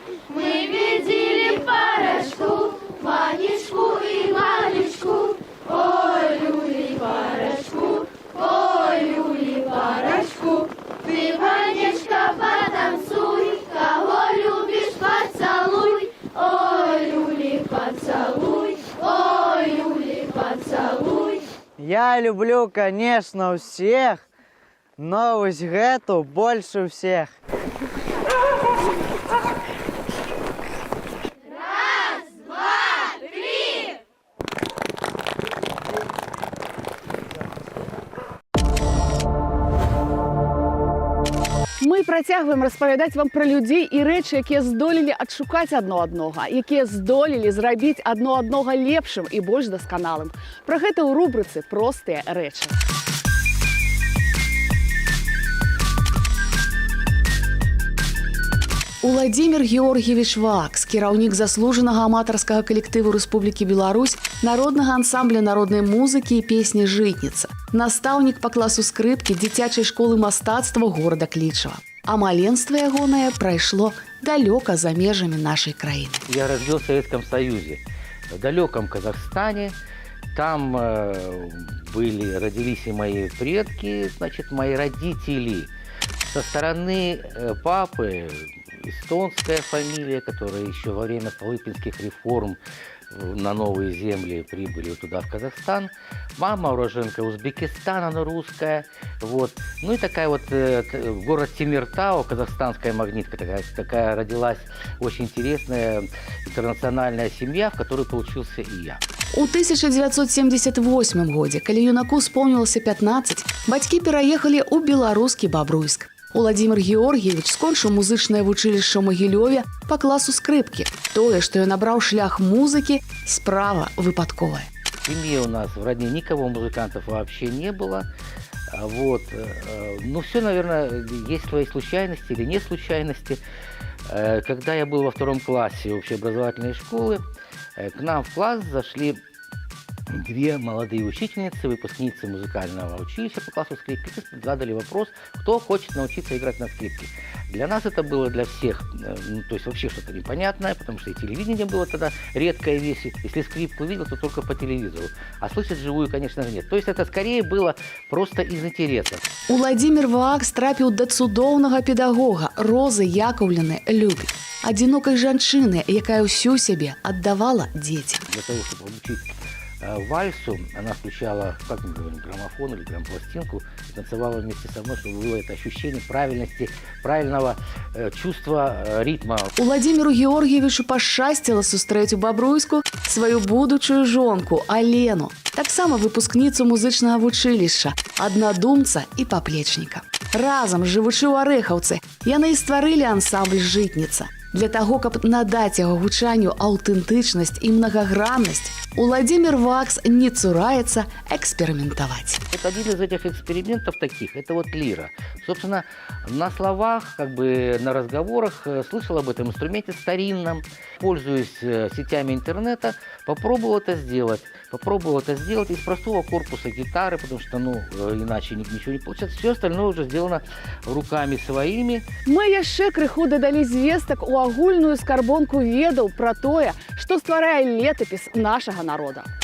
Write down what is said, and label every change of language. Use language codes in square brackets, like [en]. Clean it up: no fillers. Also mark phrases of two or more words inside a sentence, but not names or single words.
[ru] Мы видели порошку, Манечку и Манечку, ой, люли порошку, ой, люли порошку. Ты, Манечка, потанцуй, кого любишь, поцелуй, ой, люли поцелуй, ой, люли поцелуй. Я люблю, конечно, всех, но [be] вось гэту [ru] больше всех. [be] Мы працягваем распавядаць вам пра людзей і рэчы, якія здолелі адшукаць адно аднога, якія здолелі зрабіць адно аднога лепшым і больш дасканалым. Пра гэта ў рубрыцы «Простыя рэчы». Уладзімір Георгіевич Вакс, кіраўнік заслужанага аматарскага калектыву Рэспублікі Беларусь, народнага ансамбля народнай музыкі і песні «Жытніца», настаўнік па класу скрыпкі дзіцячай школы мастацтва горада Клічава. А маленства ягонае прайшло далёка за межамі нашай краіны. [ru] Я родился в Советском Союзе, в далеком Казахстане. Там родились и мои предки, значит, мои родители. Со стороны папы эстонская фамилия, которая еще во время Столыпинских реформ на новые земли прибыли туда, в Казахстан. Мама уроженка Узбекистана, она русская. Вот. Ну и такая вот город Темиртау, казахстанская магнитка, такая родилась очень интересная интернациональная семья, в которой получился и я. [be] У 1978 годзе, калі юнаку спомнілася 15, бацькі пераехалі ў беларускі Бабруйск. Уладзімір Георгіевич скончыў музычнае вучылішча ў Магілёве па класу скрыпкі. Тое, што ён абраў шлях музыкі, справа выпадковая. [ru] В семье у нас в родне никого музыкантов вообще не было. Вот. Ну, все, наверное, есть свои случайности или не случайности. Когда я был во 2 классе общеобразовательной школы, к нам в класс зашли 2 молодые учительницы, выпускницы музыкального училища по классу скрипки, задали вопрос, кто хочет научиться играть на скрипке. Для нас это было, для всех, ну, то есть вообще что-то непонятное, потому что и телевидение было тогда редкая вещь. Если скрипку видел, то только по телевизору. А слышать живую, конечно же, нет. То есть это скорее было просто из интереса. [be] Уладзімір Вакс трапіў да цудоўнага педагога Розы Яковлевны Любі, адзінокай жанчыны, якая ўсю сябе аддавала дзецям. [ru] Для того, чтобы обучить вальсу, она включала, как мы говорим, граммофон или грампластинку и танцевала вместе со мной, чтобы было это ощущение правильности, правильного чувства ритма. [be] Уладзіміру Георгіевичу пашчасціла сустрэць у Бабруйску сваю будучую жонку Алену, таксама выпускніцу музычнага вучылішча, аднадумца і паплечніка. Разам, жывучы ў Арэхаўцы, яны і стварылі ансамбль «Жытніца». Для таго, каб надаць яго гучанню аўтэнтычнасць і многаграннасць, Уладзімір Вакс не цураецца экспериментовать. [ru] Вот один из этих экспериментов таких, это вот лира. Собственно, на словах, как бы на разговорах слышал об этом инструменте старинном, пользуясь сетями интернета, попробовал это сделать. Попробовал это сделать из простого корпуса гитары, потому что, ну, иначе ничего не получается. Все остальное уже сделано руками своими. [be] Мы яшчэ крыху дадалі звестак у агульную скарбонку ведаў пра тое, што стварае летапіс нашага народа.